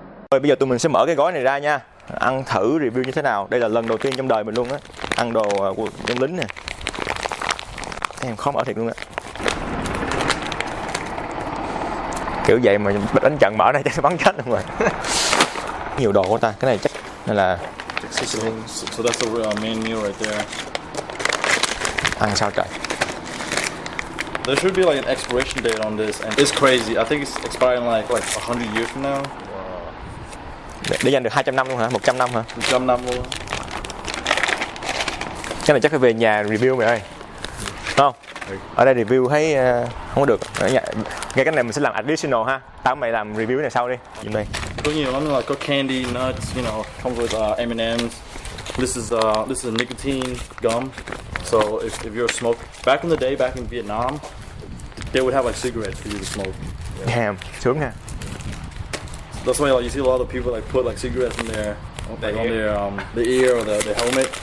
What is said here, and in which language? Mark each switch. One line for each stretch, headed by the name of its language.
Vietnamese: Rồi bây giờ tụi mình sẽ mở cái gói này ra nha. Ăn thử review như thế nào. Đây là lần đầu tiên trong đời mình luôn á. Ăn đồ của dân lính nè. Em khó mở thiệt luôn á. Kiểu vậy mà đánh trận mở này chắc bắn chết luôn rồi. Nhiều đồ của ta, cái này chắc nên là
English: so that's the main meal right there.
Vietnamese: Ăn sao trời.
English: There should be like an expiration date on this, and it's crazy. I think it's expiring like 100 years from now.
Vietnamese: Để dành được 200 năm luôn hả? 100 năm hả? 100 năm luôn. Cái này chắc phải về nhà review mày ơi. Không? Ở đây review thấy không có được. Nghe cái này mình sẽ làm additional ha. Tao mày làm review này sau đi. Nhìn đây. Có nhiều lắm,
English: like
Vietnamese: có
English: candy, nuts, you know, comes with M&M's. This is a nicotine gum. So if you're a smoker, back in the day, back in Vietnam, they would have like cigarettes for you to smoke. Yeah. Damn,
Vietnamese: sướng ha.
English: That's why like you see a lot of people like put like cigarettes in there. Like on their the ear or the helmet.